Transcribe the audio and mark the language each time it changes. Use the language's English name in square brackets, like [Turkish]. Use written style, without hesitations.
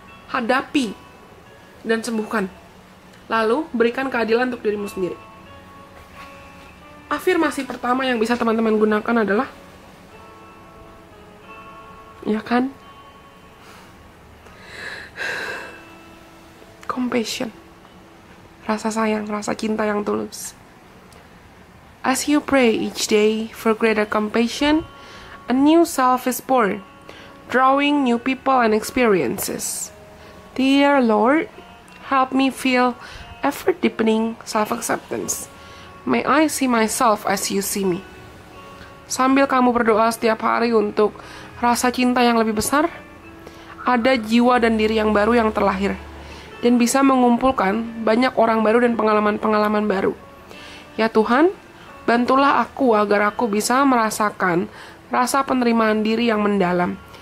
[Indonesian] Hadapi dan sembuhkan. Lalu berikan keadilan untuk dirimu sendiri. Afirmasi pertama yang bisa teman-teman gunakan adalah, ya kan, compassion. Rasa sayang, rasa cinta yang tulus. [English] As you pray each day for greater compassion, a new self is born, drawing new people and experiences. Dear Lord, help me feel ever-deepening self-acceptance. May I see myself as you see me. [Indonesian] Sambil kamu berdoa setiap hari untuk rasa cinta yang lebih besar, ada jiwa dan diri yang baru yang terlahir, dan bisa mengumpulkan banyak orang baru dan pengalaman-pengalaman baru. Ya Tuhan, bantulah aku agar aku bisa merasakan rasa penerimaan diri yang mendalam.